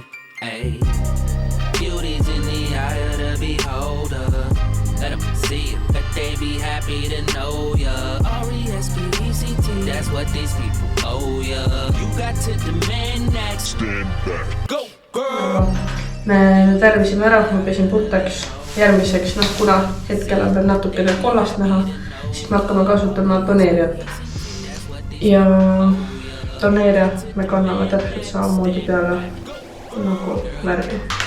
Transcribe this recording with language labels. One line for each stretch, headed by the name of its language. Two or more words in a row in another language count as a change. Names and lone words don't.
English: Ay, beauty's in the eye of the beholder. Let them see you, let they be happy to know ya. R-E-S-P-E-C-T, that's what these people owe ya. You got to demand that. Stand back. Go, girl!
Estonian: Me tärvisime ära, ma pesin puhtaks järgmiseks, noh kuna hetkel on veel natukene kollast näha, siis me hakkame kasutama toneeriat. Ja toneeria me kanname täpselt samamoodi peale nagu värvi.